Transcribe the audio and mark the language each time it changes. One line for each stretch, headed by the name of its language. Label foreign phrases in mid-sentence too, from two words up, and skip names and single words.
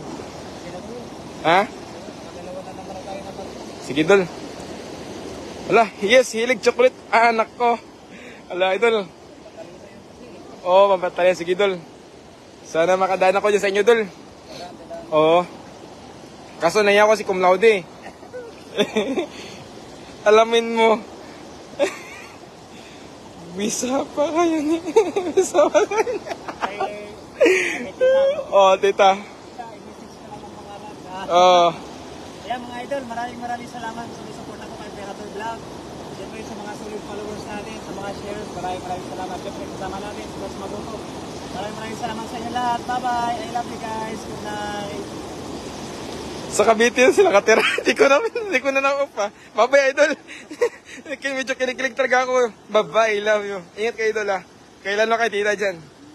Filipino: Ha? Sige, idol. Ala, yes, hilig chocolate. Anak ko. Ala, idol. Oo, mabatalya. Sige, idol. Sana makadaan ako dyan sa inyo, idol. Oo. Kaso naiya ko si cum laude. Alamin mo. Bisa pa kayo niya. Bisa pa kayo niya. Oo, tita. Oo. Ayan mga idol, maraming salamat sa support ako kay Imperator Vlog. Siyempre sa mga
English: solid followers
Filipino: natin, sa mga shares, maraming salamat. Siyempre kasama natin sa Boss Maguto. Maraming salamat sa inyo lahat.
English: Bye-bye. I love you guys. Good night.
Filipino: Sa Cavite yun sila katira. Hindi ko na na-off. Bye-bye, idol. Medyo kinikilig talaga ako.
English: Bye-bye, love you.
Filipino: Ingat kayo, idol, ha. Kailan mo kay tita dyan?